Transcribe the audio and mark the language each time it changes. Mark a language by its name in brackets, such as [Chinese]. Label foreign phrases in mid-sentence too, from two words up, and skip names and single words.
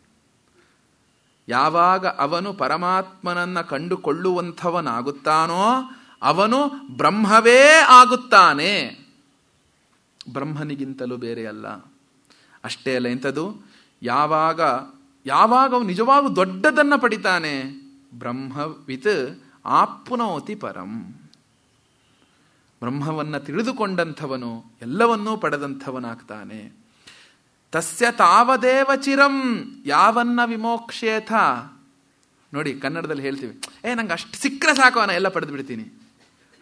[Kannada] ಯಾವಾಗ ಅವನು ಪರಮಾತ್ಮನನ್ನ ಕಂಡುಕೊಳ್ಳುವಂಥವನಾಗುತ್ತಾನೋ ಅವನು ಬ್ರಹ್ಮವೇ ಆಗುತ್ತಾನೆ, ಬ್ರಹ್ಮನಿಗಿಂತಲೂ ಬೇರೆ ಅಲ್ಲ. ಅಷ್ಟೇ ಅಲ್ಲ, ಎಂಥದ್ದು? ಯಾವಾಗ ಅವನು ನಿಜವಾಗೂ ದೊಡ್ಡದನ್ನ ಪಡಿತಾನೆ, [Sanskrit] ಬ್ರಹ್ಮವಿತ್ ಆಪ್ನೋತಿ ಪರಂ. [Kannada] ಬ್ರಹ್ಮವನ್ನ ತಿಳಿದುಕೊಂಡಂಥವನು ಎಲ್ಲವನ್ನೂ ಪಡೆದಂಥವನಾಗ್ತಾನೆ. [Sanskrit] ತಸ್ಯ ತಾವದೇವ ಚಿರಂ ಯಾವನ್ನ ವಿಮೋಕ್ಷೇಥ. [Kannada] ನೋಡಿ, ಕನ್ನಡದಲ್ಲಿ ಹೇಳ್ತೀವಿ, ನಂಗೆ ಅಷ್ಟು ಸಿಕ್ಕರೆ ಸಾಕು, ನಾನು ಎಲ್ಲ ಪಡೆದು ಬಿಡ್ತೀನಿ.